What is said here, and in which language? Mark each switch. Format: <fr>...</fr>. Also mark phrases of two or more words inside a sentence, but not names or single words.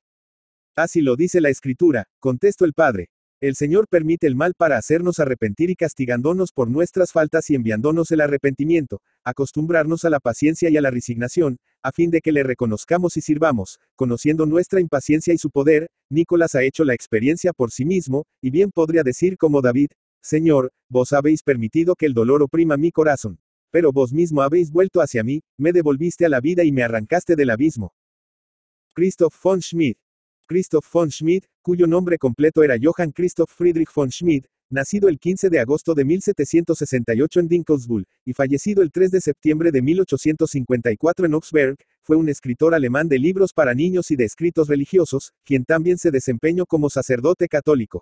<es>Así lo dice la Escritura, contestó el padre. El Señor permite el mal para hacernos arrepentir y castigándonos por nuestras faltas y enviándonos el arrepentimiento, acostumbrarnos a la paciencia y a la resignación, a fin de que le reconozcamos y sirvamos, conociendo nuestra impaciencia y su poder. Nicolás ha hecho la experiencia por sí mismo, y bien podría decir como David, Señor, vos habéis permitido que el dolor oprima mi corazón, pero vos mismo habéis vuelto hacia mí, me devolviste a la vida y me arrancaste del abismo. Christoph von Schmid. Christoph von Schmid, cuyo nombre completo era Johann Christoph Friedrich von Schmid, nacido el 15 de agosto de 1768 en Dinkelsbühl, y fallecido el 3 de septiembre de 1854 en Augsburg, fue un escritor alemán de libros para niños y de escritos religiosos, quien también se desempeñó como sacerdote católico.</es>